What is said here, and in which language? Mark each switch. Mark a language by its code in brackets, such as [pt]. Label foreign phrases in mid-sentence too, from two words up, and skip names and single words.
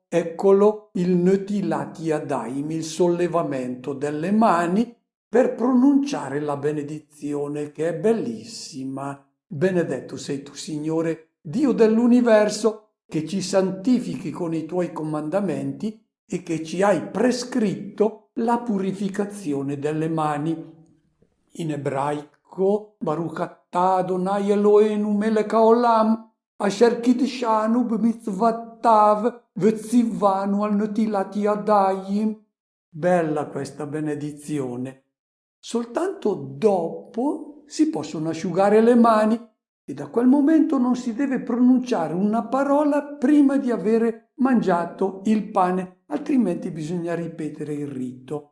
[it] Eccolo il [he] נטילת ידיים, [it] il sollevamento delle mani per pronunciare la benedizione, che è bellissima. Benedetto sei tu, Signore, Dio dell'universo, che ci santifichi con i tuoi comandamenti e che ci hai prescritto la purificazione delle mani. In ebraico, [he] ברוך אתה אדוני אלוהינו מלך העולם, אשר קידשנו במצוותיו וציוונו על נטילת ידיים. [it] Bella questa benedizione. Soltanto dopo si possono asciugare le mani e da quel momento non si deve pronunciare una parola prima di avere mangiato il pane, altrimenti bisogna ripetere il rito.